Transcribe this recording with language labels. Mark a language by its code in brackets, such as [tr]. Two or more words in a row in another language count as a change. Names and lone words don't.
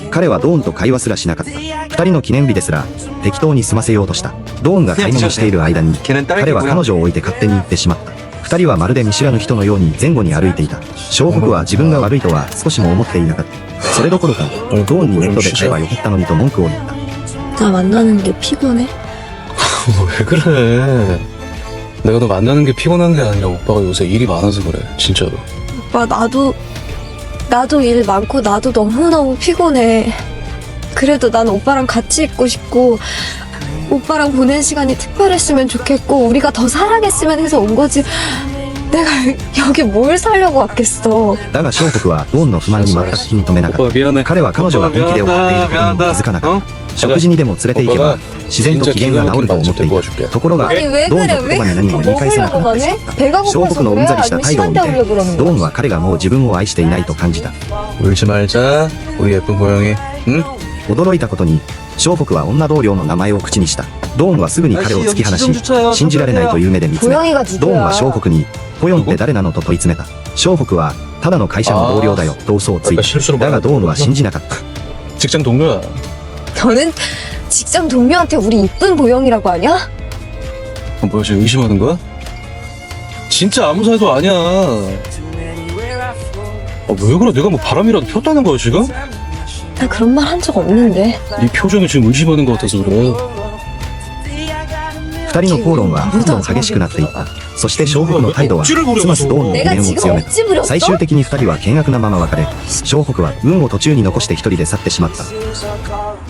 [ja] 彼はドーンと会話すらしなかった。二人の記念日ですら、適当に済ませようとした。ドーンが買い物している間に、彼は彼女を置いて勝手に行ってしまった。二人はまるで見知らぬ人のように前後に歩いていた。湘北は自分が悪いとは少しも思っていなかった。それどころか、ドーンにネットで会えばよかったのにと文句を言った。 [ko] 나 만나는 게 피곤해? 왜 그래? 내가 너 만나는 게 피곤한 게 아니라 오빠가 요새 일이 많아서 그래, 진짜로. 오빠 나도 일 많고 나도 너무너무 피곤해. 그래도 난 오빠랑 같이 있고 싶고 오빠랑 보낸 시간이 특별했으면 좋겠고 우리가 더 사랑했으면 해서 온 거지. 내가 여기 뭘 살려고 왔겠어. [ja] だが湘北はドーンの不満に全く気に留めなかった。 [ko] 미안해. [ja] 彼は彼女が本気で怒っていることにも気づかなかった。食事にでも連れて行けば自然と機嫌が治ると思っていた。ところがド [ko] 아니 왜 [ja] ーン [ko] 그래? [ja] の言葉に何も言い返せなくなってしまった。 [ko] 배가 [ja] 湘 [ko] 고파서 [ja] 北のう [ko] 그래? [ja] んざりした [ko] 아니면 [ja] 態度を [ko] 시간 [ja] 見て [ko] 때우려고 그러는 [ja] ドー [ko] 거야? [ja] ンは彼がもう自分を愛していないと感じた。 [ko] 울지 말자, 우리 예쁜 고양이. 응? [ja] 驚いたことに湘北は女同僚の名前を口にした。ドーンはすぐに彼を突き放し、信じられないという目で見つめ、ド [ko] 고양이가 [ja] ーンは [ko] 누구야? [ja] 湘北にポヨンって誰なのと問い詰めた。湘北はただの会社の同僚だよと嘘をついた。だがドーンは信じなかった。 [ko] 직장 동료야. 너는 직장 동료한테 우리 이쁜 보영이라고 하냐? 뭐야, 지금 의심하는 거야? 진짜 아무 사이도 아니야. 왜 그래? 내가 뭐 바람이라도 폈다는 거야, 지금? 나 그런 말 한 적 없는데. 네 표정이 지금 의심하는 것 같아서 그래. [ja] 二人の口論はどんどん激しくなっていった。そして湘北の態度はますますドーンの疑 [ko] 내가 [ja] 念を [ko] 지금 [ja] 強めた。 [ko] 억지 부렸어? [ja] 最終的に二人は険悪なまま別れ、湘北は運を途中に残して一人で去ってしまった。